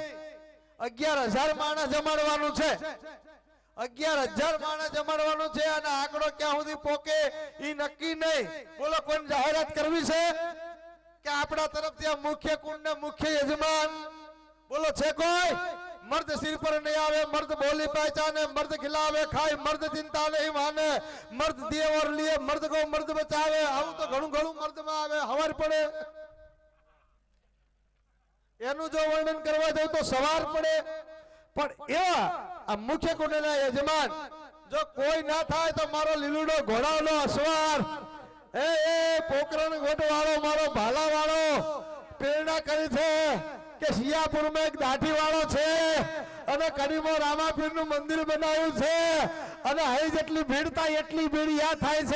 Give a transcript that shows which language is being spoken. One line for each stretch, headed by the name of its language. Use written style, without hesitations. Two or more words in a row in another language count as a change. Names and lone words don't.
Gujarati: 11,000 માણસ જમાડવાનું છે. 11,000 માણસ જમાડવાનું છે અને આંકડો ક્યાં સુધી પોકે એ નક્કી નહીં. બોલો, કોઈ જાહેરાત કરવી છે કે આપણા તરફથી આ મુખ્ય કુંડના મુખ્ય યજમાન? બોલો, છે કોઈ?
Hindi: मर्द सिर पर नहीं आवे, मर्द बोली पहचाने, मर्द खिलावे खाए, मर्द चिंता नहीं माने, मर्द दिए और लिए, मर्द को मर्द बचावे.
Gujarati: आવું તો ઘણું ઘણું મર્દ માં આવે. હવાર પડે એનું જો વર્ણન કરવા જાવ તો સવાર પડે. પણ એવા આ મુખ્ય કુંડના યજમાન જો કોઈ ના થાય તો મારો લીલુડો ઘોડાનો અસવાર, એ પોકરણ ગોટ વાળો, મારો ભાલા વાળો પ્રેરણા કરી છે કે શિયાપુરમાં એક દાઢી વાળો છે અને કડીમાં રામાપીર નું મંદિર બનાવ્યું છે અને અહીં જેટલી ભીડ થાય એટલી ભીડ યાદ થાય છે.